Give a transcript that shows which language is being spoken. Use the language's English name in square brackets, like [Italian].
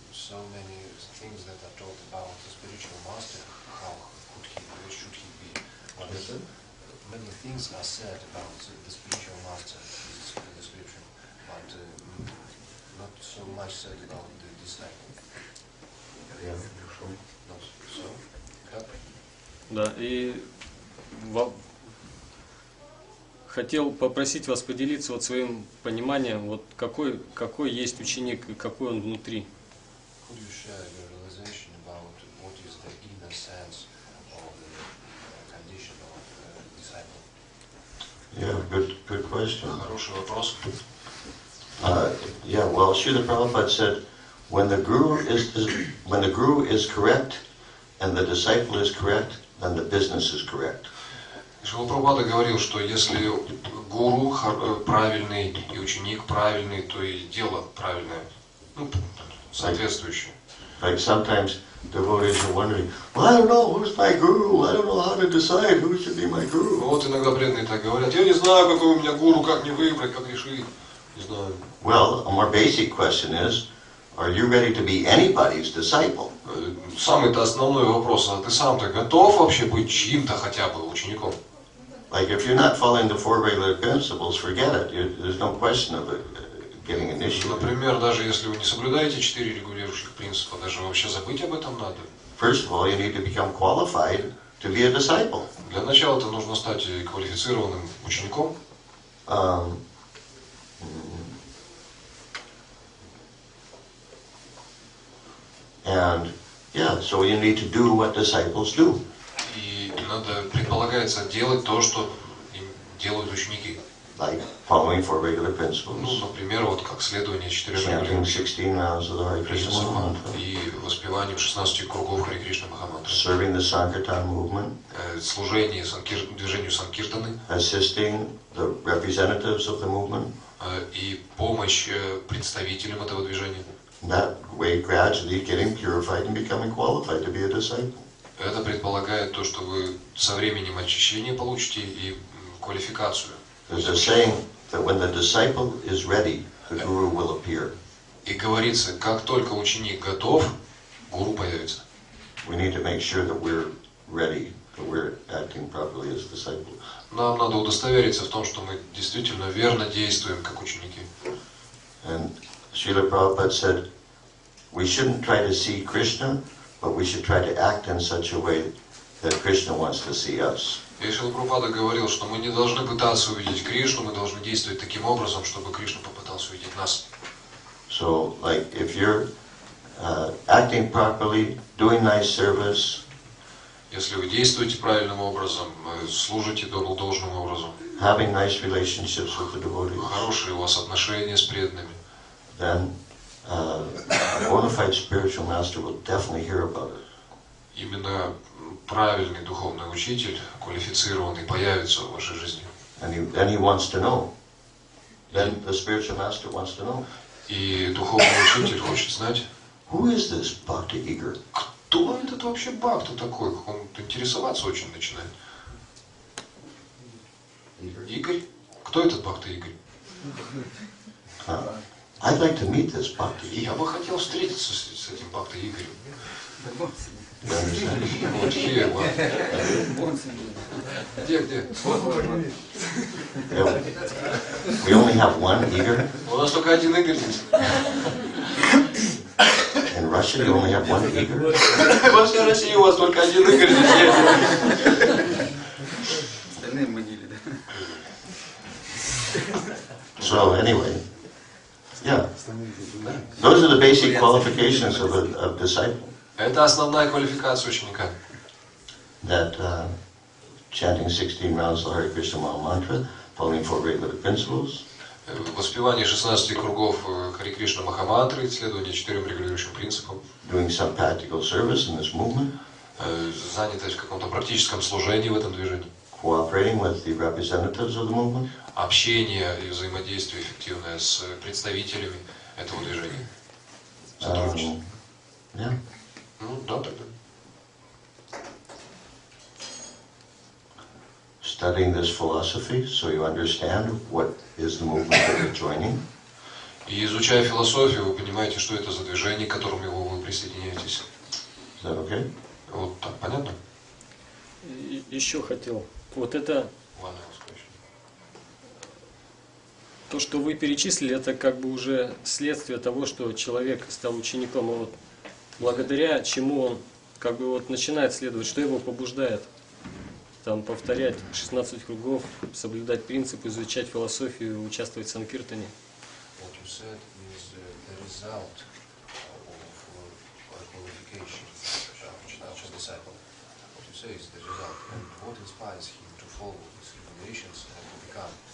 [English] There are so many things that are taught about the spiritual master, how should he be. Many things are said about the spiritual master in the description, but not so much said about the disciple. Not so. [Russian] Как? Да, и хотел попросить вас поделиться вот своим пониманием, вот какой есть ученик и какой он внутри. [English] Could you share your realization about what is the inner sense of the condition of the disciple? Yeah, good question. [Russian] Хороший вопрос. [English] Well, Srila Prabhupada said, when the guru is correct and the disciple is correct, then the business is correct. [Russian] Шрила Прабхупада говорил, что если гуру правильный и ученик правильный, то и дело правильное, соответствующее. [English] Like sometimes devotees are wondering, well, I don't know who's my guru. I don't know how to decide who should be my guru. [Russian] Вот иногда преданные так говорят, я не знаю, какой у меня гуру, как мне выбрать, как решить, не знаю. [English] Well, a more basic question is, are you ready to be anybody's disciple? [Russian] Самый-то основной вопрос, а ты сам-то готов вообще быть чьим-то хотя бы учеником? [English] Like if you're not following the four regular principles, forget it. There's no question of getting initiated. [Russian] Например, даже если вы не соблюдаете 4 регулирующих принципа, даже вообще забыть об этом надо. [English] First of all, you need to become qualified to be a disciple. [Russian] Для начала-то нужно стать квалифицированным учеником. [English] And so you need to do what disciples do. [Russian] И надо, предполагается, делать то, что делают ученики. [English] Like following four regular [Russian] Ну, [English] principles, [Russian] например, вот как следование 4 [English] chanting [Russian] регулирующих [English] 16 rounds of the Hare Krishna [Russian] принципов [English] Mahamantra, [Russian] и воспеванием 16 кругов Харе Кришна Махамантры, [English] serving the Sankirtan movement, [Russian] служение движению Санкиртаны [English] assisting the representatives of the movement. [Russian] и помощь представителям этого движения. [English] That way, gradually getting purified and becoming qualified to be a disciple. [Russian] Это предполагает то, что вы со временем очищения получите и квалификацию. [English] There's a saying that when the disciple is ready, the guru will appear. [Russian] И говорится, как только ученик готов, гуру появится. [English] We need to make sure that we're ready, that we're acting properly as disciples. [Russian] Нам надо удостовериться в том, что мы действительно верно действуем как ученики. [English] And Srila Prabhupada said, we shouldn't try to see Krishna, but we should try to act in such a way that Krishna wants to see us. [Russian] И Шрила Прабхупада говорил, что мы не должны пытаться увидеть Кришну, мы должны действовать таким образом, чтобы Кришна попытался увидеть нас. [English] So, like, if you're acting properly, doing nice service, [Russian] Если вы действуете правильным образом, служите должным образом, [English] having nice relationships with the devotees, [Russian] хорошие у вас отношения с преданными, [English] then a bona fide spiritual master will definitely hear about it. [Russian] именно правильный духовный учитель, квалифицированный, появится в вашей жизни. [English] And then he wants to know. Then the spiritual master wants to know. [Russian] И духовный учитель хочет знать, [English] Who is this Bhakti Eager? [Russian] кто этот вообще бхакта такой, он интересоваться очень начинает. Игорь? Кто этот бхакта Игорь? [English] I'd like to meet this Bhakti Eager. [Russian] Я бы хотел встретиться с этим бхакта Игорем. [English] You understand? [Russian] Вот [English] here, [Russian] вот. Где? [English] Yeah. We only have one Eager. [Russian] У нас только один Игорь здесь. [English] In Russia, you only have one Eager. [Russian] Во всей России у вас только один Игорь здесь есть. Остальные в могиле, да? [English] So anyway, yeah. Those are the basic qualifications of a disciple. [Russian] Это основная квалификация ученика. [English] That chanting 16 rounds the Hare Krishna Maha Mantra, following 4 regulative principles, [Russian] Воспевание 16 кругов Харе Кришна Махамантры, исследование 4 регулирующим принципам, [English] doing some practical service in this movement, [Russian] занятость в каком-то практическом служении в этом движении, [English] cooperating with the representatives of the movement, [Russian] общение и взаимодействие эффективное с представителями этого движения. Сотрудничество. [English] yeah. [Russian] Ну да, тогда. [English] Studying this philosophy so you understand what is the movement that you're joining. [Russian] И изучая философию, вы понимаете, что это за движение, к которому вы присоединяетесь. [English] Is that okay? [Russian] Вот так, понятно? Еще хотел. Вот это, то, что вы перечислили, это как бы уже следствие того, что человек стал учеником. И вот благодаря чему он как бы вот начинает следовать, что его побуждает. Там повторять 16 кругов, соблюдать принципы, изучать философию, участвовать в санкиртане. [English] What you said is the result of qualification of disciple. What you say is the result, and what inspires him to follow these regulations and to become.